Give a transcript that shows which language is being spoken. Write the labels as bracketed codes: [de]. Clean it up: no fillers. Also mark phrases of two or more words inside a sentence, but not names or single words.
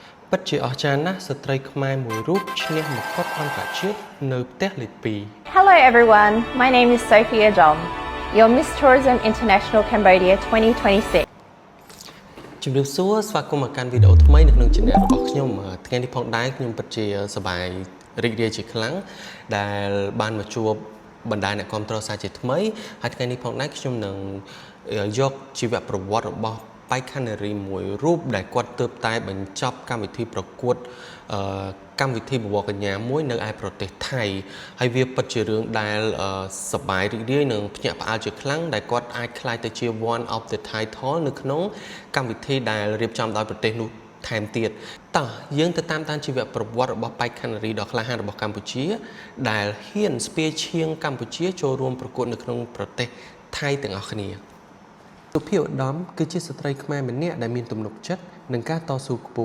[km] ពិតជាអស្ចារ្យណាស់ស្ត្រីខ្មែរមួយរូបឈ្នះមកុដអន្តរជាតិនៅផ្ទះលេខ2 [en] Hello everyone, my name is Sophia Dom, your Miss Tourism International Cambodia 2026. [km] ជំរាបសួរស្វាគមន៍មកកាន់វីដេអូថ្មីនៅក្នុង channel របស់ខ្ញុំថ្ងៃនេះផងដែរខ្ញុំពិតជាសប្បាយរីករាយជាខ្លាំងដែលបានមកជួបបណ្ដាអ្នកគាំទ្រសាជាថ្មីហើយថ្ងៃនេះផងដែរខ្ញុំនឹងយកជីវប្រវត្តិរបស់បេក្ខនារីមួយរូបដែលគាត់ទើបតែបញ្ចប់កម្មវិធីប្រកួតកម្មវិធីបវរកញ្ញាមួយនៅឯ ប្រទេសថៃហើយវាពិតជារឿងដែលសប្បាយរីករាយនិងភ្ញាក់ផ្អើលជាខ្លាំងដែលគាត់អាចក្លាយទៅជា [en] one of the title [km] នៅក្នុងកម្មវិធីដែលរៀបចំដោយប្រទេសនោះថែមទៀតតោះយើងទៅតាមជីវប្រវត្តិរបស់បេក្ខ នារីដ៏ក្លាហានរបស់កម្ពុជាដែលហ៊ានស្ពាយឈាងកម្ពុជាចូលរួមប្រកួតនៅក្នុងប្រទេសថៃទាំងអស់គ្នាសុភាឧត្តមគឺជាស្ត្រីខ្មែរម្នាក់ដែលមានទំនុកចិត្តនិងការតស៊ូខ្ព